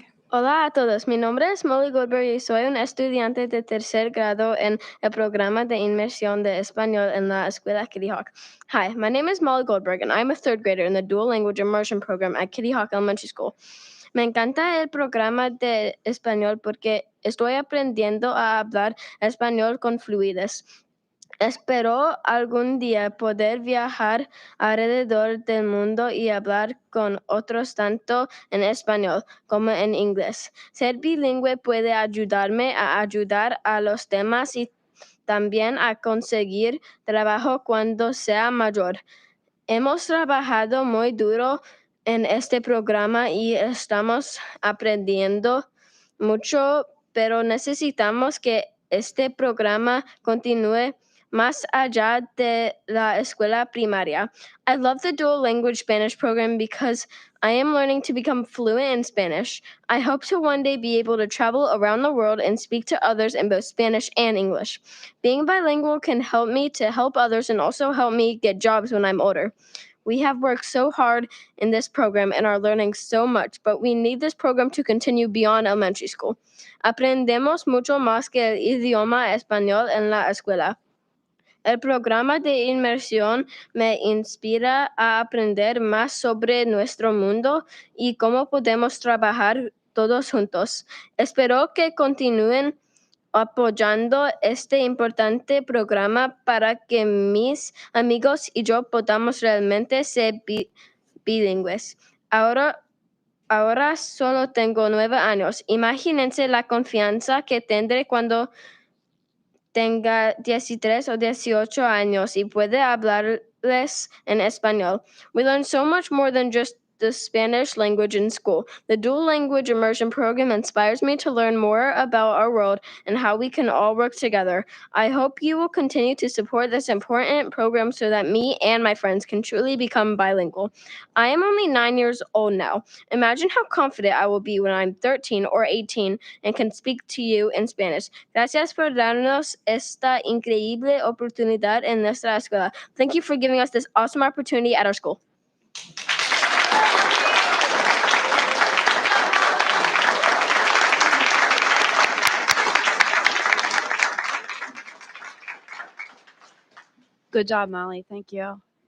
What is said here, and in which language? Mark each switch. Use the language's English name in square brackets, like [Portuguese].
[Spanish] Hola a todos, mi nombre es Molly Goldberg y soy un estudiante de tercer grado en el programa de inmersión de español en la escuela Kitty Hawk. [English] Hi, my name is Molly Goldberg and I'm a third grader in the dual language immersion program at Kitty Hawk Elementary School. [Spanish] Me encanta el programa de español porque estoy aprendiendo a hablar español con fluidez. Espero algún día poder viajar alrededor del mundo y hablar con otros tanto en español como en inglés. Ser bilingüe puede ayudarme a ayudar a los demás y también a conseguir trabajo cuando sea mayor. Hemos trabajado muy duro en este programa y estamos aprendiendo mucho, pero necesitamos que este programa continúe más allá de la escuela primaria. [English] I love the dual language Spanish program because I am learning to become fluent in Spanish. I hope to one day be able to travel around the world and speak to others in both Spanish and English. Being bilingual can help me to help others and also help me get jobs when I'm older. We have worked so hard in this program and are learning so much, but we need this program to continue beyond elementary school. [Spanish] Aprendemos mucho más que el idioma español en la escuela. El programa de inmersión me inspira a aprender más sobre nuestro mundo y cómo podemos trabajar todos juntos. Espero que continúen apoyando este importante programa para que mis amigos y yo podamos realmente ser bilingües. Ahora solo tengo 9 años. Imagínense la confianza que tendré cuando tenga 13 o 18 años y puede hablarles en español. [English] We learn so much more than just the Spanish language in school. The dual language immersion program inspires me to learn more about our world and how we can all work together. I hope you will continue to support this important program so that me and my friends can truly become bilingual. I am only 9 years old now. Imagine how confident I will be when I'm 13 or 18 and can speak to you in Spanish. [Spanish] Gracias por darnos esta increíble oportunidad en nuestra escuela. [English] Thank you for giving us this awesome opportunity at our school. Good job, Molly. Thank you.